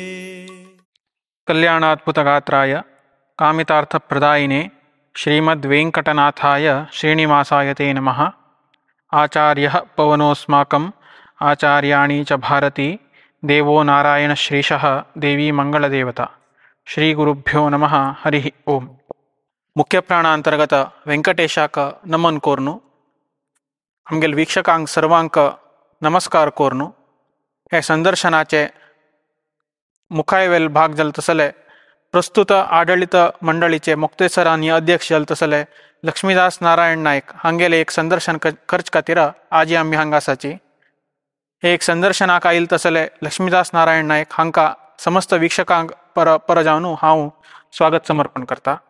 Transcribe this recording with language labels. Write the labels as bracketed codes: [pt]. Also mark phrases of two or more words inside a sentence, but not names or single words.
[sa] कल्याणाद्भुतगात्राय कामितार्थप्रदायिने श्रीमद्वेङ्कटनाथाय श्रीनिवासाय ते नमः। आचार्यः पवनोऽस्माकम् आचार्याणि च भारती, देवो नारायणश्रीशः देवी मंगलदेवता। ಶ್ರೀ ಗುರುಭ್ಯೋ ನಮಃ. ಹರಿ ಓಂ. [kok] मुख्य प्राणांतर्गत व्यंकटेशाक नमन कोरनु. आमगेल वीक्षकांक सर्वांक नमस्कार कोरनु. हे संदर्शनाचे मुखायवेल भाग जल तसले प्रस्तुत आडಳಿತ मंडळीचे मुक्तेसर आणि अध्यक्ष जल तसले लक्ष्मीदास नारायण नाईक हांगेले एक संदर्शन खर्च खातीर आजी आम्ही हांगासाची हे एक संदर्शनाक आयल तसले लक्ष्मीदास नारायण नाईक हांका समस्त वीक्षकांक पर जावन हांव स्वागत समर्पण करता.